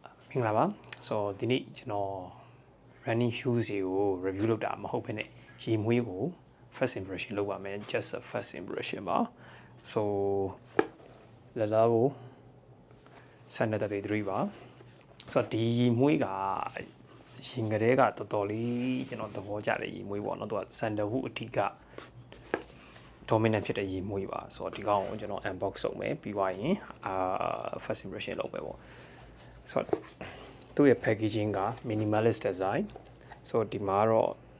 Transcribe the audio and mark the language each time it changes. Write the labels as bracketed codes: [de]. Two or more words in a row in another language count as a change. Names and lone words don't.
[my] မင်္ဂလာပါဆိုဒီနေ့ကျွန်တော် [en] running shoes [my] ကို review လုပ်တာမဟုတ်ဘဲနဲ့ရေမွေးကို [en] first impression [my] လုပ်ပါမယ် [en] just a first impression [my] ပါ so လာလာကို 133ပါဆိုတော့ဒီရေမွေးကရင်ကလေးကတော်တော်လေးကျွန်တော်သဘောကျတဲ့ရေမွေးပေါ့နော်သူက sandalwood အထီးက dominant ဖြစ်တဲ့ရေမွေးပါဆိုတော့ဒီကောင်ကိုကျွန်တော် unbox လုပ်မယ်ပြီးသွားရင် [en] first impression [my] လုပ်မယ်ပေါ့ဆိုတော့သူ့ရဲ့ packaging က [en] minimalist design [my] ဆိုတော့ဒီမှာတော့